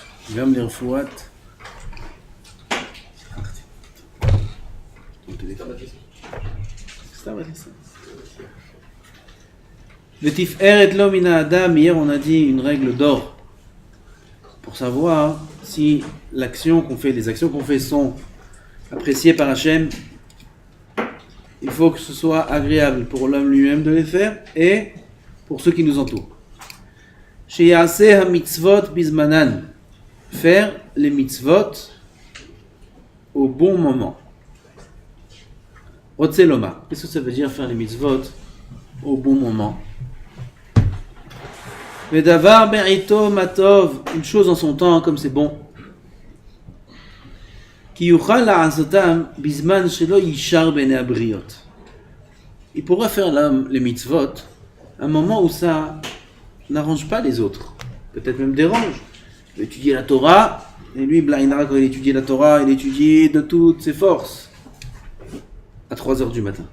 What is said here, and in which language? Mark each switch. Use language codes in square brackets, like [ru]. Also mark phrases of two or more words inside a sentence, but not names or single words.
[he] גם לרפואת... ותפארת לו מן האדם, [fr] hier on a dit une règle d'or pour savoir si l'action qu'on fait, les actions qu'on fait sont appréciées par Hachem. Il faut que ce soit agréable pour l'homme lui-même de les faire et pour ceux qui nous entourent. [he] שיעשה המצוות בזמנן, [fr] faire les mitzvot au bon moment. Otzeloma, qu'est-ce que ça veut dire faire les mitzvot au bon moment? [he] ודבר בעתו מה טוב, [fr] une chose en son temps comme c'est bon. [he] כי יוכל לעשותם בזמן שלא ישר בעיני הבריות. [fr] Il pourra faire les mitzvot à un moment où ça n'arrange pas les autres, peut-être même dérange. Il va étudier la Torah, et lui, Blainara, quand il étudie la Torah, il étudie de toutes ses forces à 3h du matin.